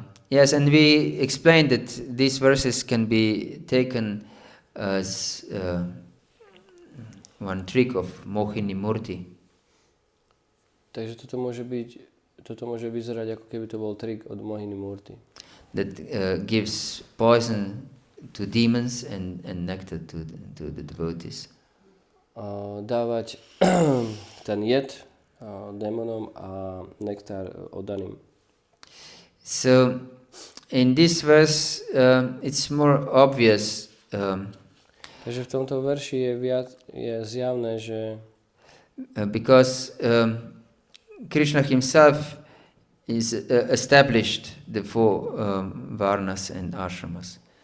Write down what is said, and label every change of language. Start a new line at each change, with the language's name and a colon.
English: Yes, and we explained that these verses can be taken as one trick of Mohini Murti.
Slovak: Takže toto môže vyzerať, ako keby to bol trik od Mohini Murti.
English: That gives poison to demons and nectar to the devotees.
Slovak: Dávať ten jed démonom a nektár oddaným.
English: So in this verse it's more obvious.
Slovak: Takže v tomto verši je zjavné, že
English: because Krishna himself is established the four varnas and ashramas.